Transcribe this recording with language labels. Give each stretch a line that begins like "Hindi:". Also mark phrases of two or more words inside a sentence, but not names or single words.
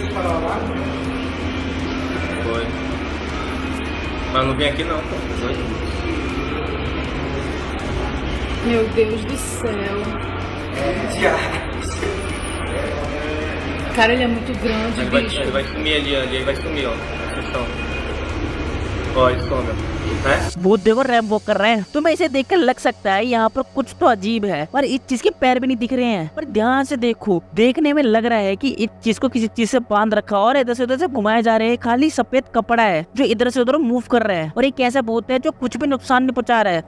Portuguese: Foi. Mas não vem aqui não, pô. Meu Deus do céu. Cara, ele é muito grande, bicho. Ele vai sumir ali, ele vai sumir, ó. Ó, isso some.
Hindi: वो देखो रैम्बो कर रहे हैं। तुम्हें इसे देखकर लग सकता है यहाँ पर कुछ तो अजीब है, पर इस चीज के पैर भी नहीं दिख रहे हैं। पर ध्यान से देखो, देखने में लग रहा है कि इस चीज को किसी चीज से बांध रखा और इधर से उधर से घुमाए जा रहे हैं। खाली सफेद कपड़ा है जो इधर से उधर मूव कर रहा है, और एक ऐसा भूत है जो कुछ भी नुकसान नहीं पहुंचा रहा है।